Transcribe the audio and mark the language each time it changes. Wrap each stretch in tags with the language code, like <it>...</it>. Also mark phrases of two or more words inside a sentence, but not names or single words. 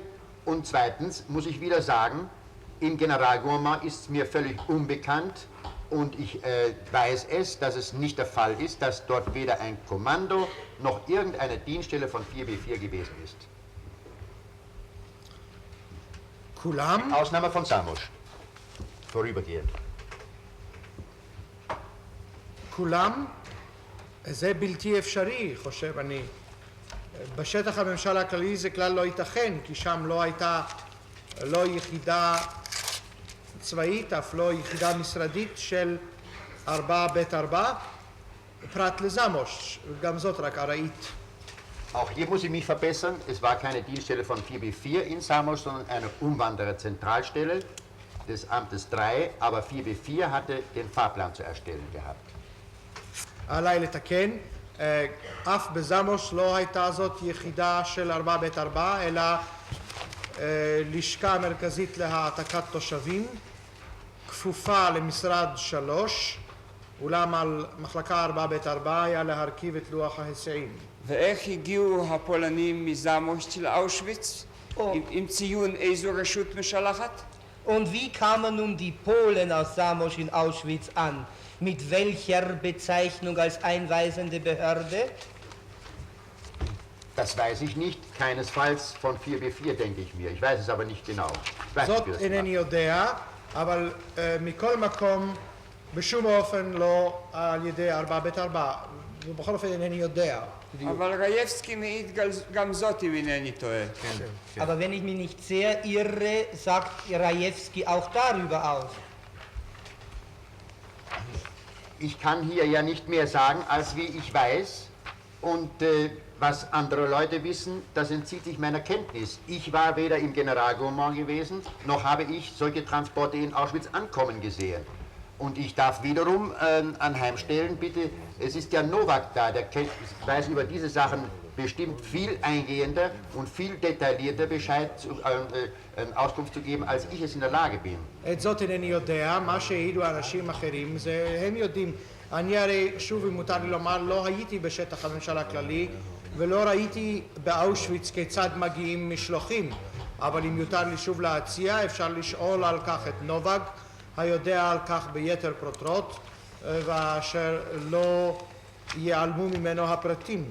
<de>Und zweitens muss ich wieder sagen, im Generalgouvernement ist es mir völlig unbekannt und ich weiß es, dass es nicht der Fall ist, dass dort weder ein Kommando noch irgendeine Dienststelle von 4B4 gewesen ist.</de> <he>כולם?</he> <de>Ausnahme von Samos. vorübergehend.</de> <he>כולם? זה בלתי אפשרי, חושב אני. בשטח הממשל הכללי זה כלל לא ייתכן, כי שם לא הייתה לא יחידה צבאית, אף לא יחידה משרדית של 4ב4, פרט לזמוש, גם זאת רק ארעית.</he> <de>Auch hier muss ich mich verbessern. Es war keine Dienststelle von 4B4 in Samos, sondern eine Umwandererzentralstelle des Amtes 3, aber 4B4 hatte den Fahrplan zu erstellen gehabt.</de> <he>עליי לתקן, אף בזמוש לא הייתה זאת יחידה של 4ב4, אלא לשכה מרכזית להעתקת תושבים, כפופה למשרד 3, אולם על מחלקה 4ב4 היה להרכיב את לוח ההיסעים. ואיך הגיעו הפולנים מזמוש לאושוויץ? עם ציון איזו רשות משלחת?</he> <de>Und wie kamen nun die Polen aus Samos in Auschwitz an? Mit welcher Bezeichnung als einweisende Behörde? Das weiß ich nicht, keinesfalls von 4B4, denke ich mir. Ich weiß es aber nicht genau.</de> <he>זאת אינני יודע, אבל מכל מקום, בשום אופן לא על ידי 4ב4, ובכל אופן אינני יודע. אבל רייבסקי מעיד גם זאת אם אינני טועה.</he> <de>Aber wenn ich mich nicht sehr irre, sagt Rajewski auch darüber aus. Ich kann hier ja nicht mehr sagen, als wie ich weiß. Und was andere Leute wissen, das entzieht sich meiner Kenntnis. Ich war weder im Generalgouvernement gewesen, noch habe ich solche Transporte in Auschwitz ankommen gesehen. Und ich darf wiederum anheimstellen, bitte, es ist ja Nowak da, der weiß über diese Sachen bestimmt viel eingehender und viel detaillierter Auskunft zu geben, als ich es in der Lage bin.</de> <he>את זאת אינני יודע, מה שהעידו אנשים אחרים, זה הם יודעים. אני הרי, שוב אם מותר לי לומר, לא הייתי בשטח הממשל הכללי, ולא ראיתי באושוויץ כיצד מגיעים משלוחים. אבל אם יותר לי שוב להציע, אפשר לשאול על כך את נובק, היודע על כך ביתר פרוטרוט, ואשר לא ייעלמו ממנו הפרטים.</he>